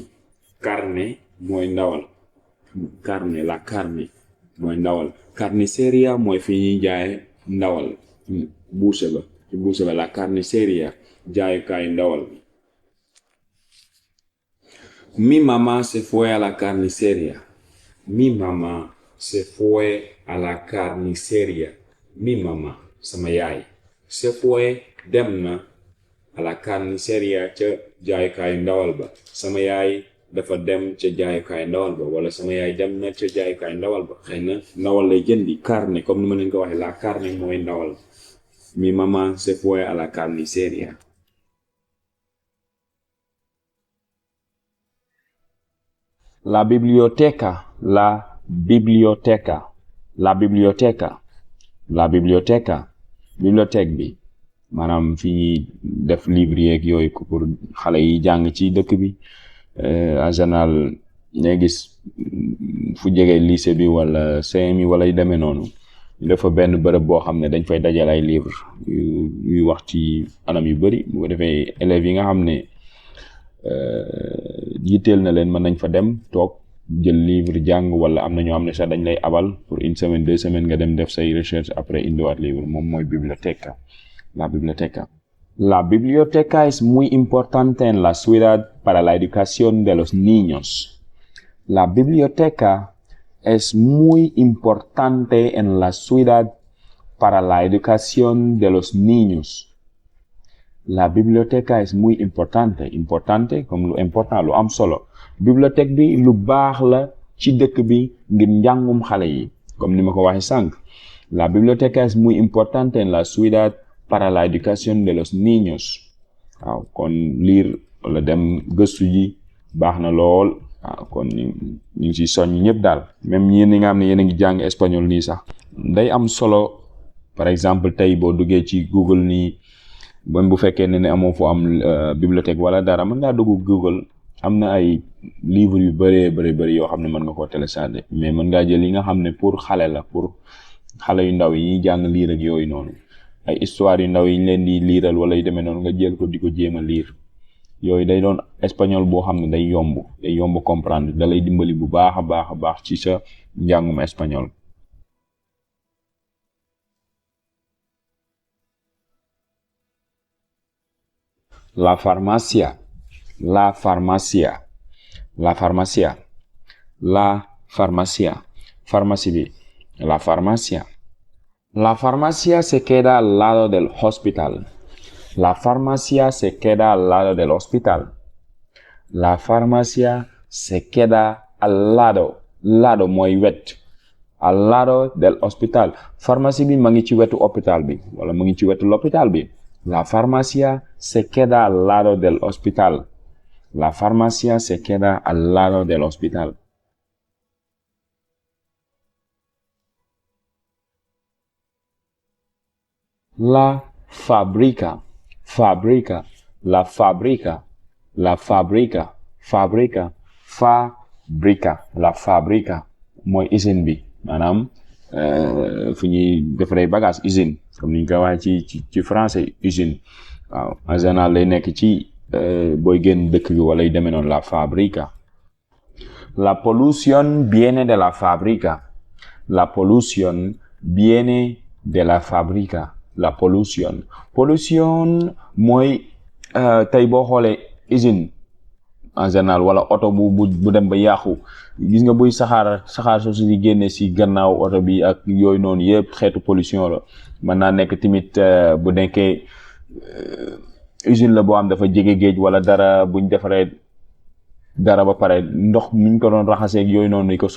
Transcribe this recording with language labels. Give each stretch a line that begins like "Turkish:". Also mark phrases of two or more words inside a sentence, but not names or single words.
Wolof: Carne mooy ndawal. Carne,
Spanish: la carne
Wolof: mooy ndawal. Carnicería mooy fi ñuy jaay ndawal. Boucher ba. Ci boucher ba
Spanish: la carnicería.
Wolof: jaayukaayu ndawal bi.
Spanish: Mi mamá se fue a la carnicería. Mi mamá se fue a la carnicería. Mi mamá,
Wolof: sama yaay.
Spanish: Se fue,
Wolof: dem na
Spanish: a la carnicería
Wolof: ca jaayukaayu ndawal ba. Sama yaay dafa dem ca jaayukaayu ndawal ba wala sama yaay dem na ca jaayukaayu ndawal ba. Xëy na ndawal lay jëndi carne comme ni ma leen ko waxee
Spanish: la carne
Wolof: mooy ndawal.
Spanish: Mi mamá se fue a la carnicería. La biblioteca. La biblioteca. La biblioteca. La biblioteca.
Wolof: Bibliothèque bi maanaam fi ñuy def livre yeeg yooyu pour xale yi jàng ci dëkk bi
French: en général
Wolof: ngay gis fu jege lycée bi wala CM yi wala yu demee noonu ñu dafa benn bërëb boo xam ne dañ fay dajal ay livre yuy wax ci anam yu bari bu ko defee élèves yi nga xam ne yitteel na leen mën nañ fa dem toog jël livre jàng wala am na ñoo xam ne sax dañ lay abal
French: pour une semaine
Wolof: 2 semaines nga dem def say
French: recherche après
Wolof: indiwaat livre moom mooy biblioteca.
Spanish: La biblioteca. La biblioteca es muy importante en la ciudad para la educación de los niños. La biblioteca es muy importante en la ciudad para la educación de los niños. La biblioteca es muy importante.
Wolof: Importante comme lu important lu am solo. Bibliothèque bi lu baax la ci dëkk bi ngir njàngum xale yi comme ni ma ko waxee sànq.
Spanish: La biblioteca es muy importante en la ciudad para la educación de los niños.
Wolof: waaw kon lire wala dem gëstu ji baax na lool. waaw kon ñu ngi ci soññ ñëpp daal même yéen ñi nga xam ne yéen a ngi jàng espagnol nii sax day am solo.
French: Par exemple
Wolof: tey boo duggee ci Google nii bon bu fekkee ne amoo fu am bibliothèque wala dara mën ngaa dugg Google am na ay livres yu bëri yoo xam ne mën nga koo
French: télécharger mais
Wolof: mën ngaa jël yi nga xam ne pour xale la pour xale yu ndaw yi ñuy jàng liir ak yooyu noonu ay histoire yu ndaw yi ñu leen di liiral wala yu demee noonu nga jël ko di ko jéem a liir yooyu day doon espagnol boo xam ne day yomb comprendre da lay dimbali bu baax a baax ci sa njàngum espagnol.
Spanish: La farmacia. La farmacia. La farmacia. La farmacia.
Wolof: Pharmacie bi.
Spanish: La farmacia. La farmacia se queda al lado del hospital. La farmacia se queda al lado del hospital. La farmacia se queda al lado.
Wolof: Lado mooy wet.
Spanish: Al lado del hospital.
Wolof: Pharmacie bi ma ngi ci wetu hôpital bi wala ma ngi ci wetu l'hôpital bi.
Spanish: La farmacia se queda al lado del hospital. La farmacia se queda al lado del hospital. La fábrica. Fábrica. La fábrica. La fábrica. fabrica la fabrica
Wolof: mooy usine bi maanaam fu ñuy defaree bagage usine comme ni ñu koy waxee ci français usine waaw
French: en général
Wolof: lay nekk ci booy génn dëkk bi wala yu demee noonu
Spanish: la fabrica. La polución viene de la fábrica. La polución viene de la fábrica. La polución.
Wolof: Pollution mooy tey boo xoolee usine
French: en général
Wolof: wala oto bu dem ba yàqu gis nga buy saxaar soo si génne si gannaaw oto bi ak yooyu noonu yëpp xeetu pollution la mën naa nekk tamit bu nekkee usine la boo am dafa jege géej wala dara buñ defaree dara ba pare ndox miñ ko doon raxasee ak yooyu noonu ko